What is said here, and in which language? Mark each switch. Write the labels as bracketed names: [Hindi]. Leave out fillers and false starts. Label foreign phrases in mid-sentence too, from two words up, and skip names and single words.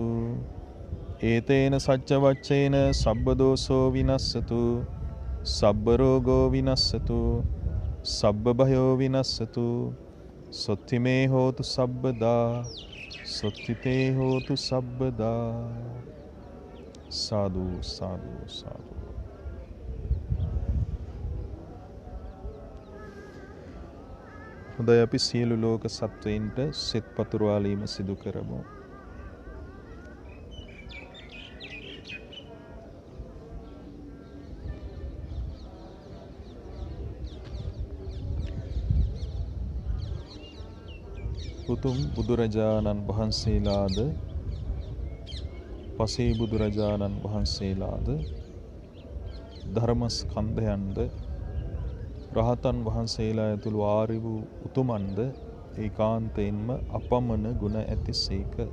[Pali] ඒතේන සච්ච වච්චේන සබ්බ දෝසෝ විනස්සතු සබ්බ රෝගෝ විනස්සතු සබ්බ භයෝ විනස්සතු. සොත්තිමේ හෝතු සබ්බදා සොත්තිතේ හෝතු සබ්බදා. සාදු සාදු සාදු. [Sinhala] හොඳයි, අපි සියලු ලෝක සත්වයින්ට සෙත් පතුරවාලීම සිදු කරමු. උතුම් බුදුරජාණන් වහන්සේලාද පසේ බුදුරජාණන් වහන්සේලාද ධර්මස්කන්ධයන්ද රහතන් වහන්සේලා ඇතුළු ආර්ය වූ උතුමන්ද ඒකාන්තයෙන්ම අපමණ ගුණ ඇතිසේක.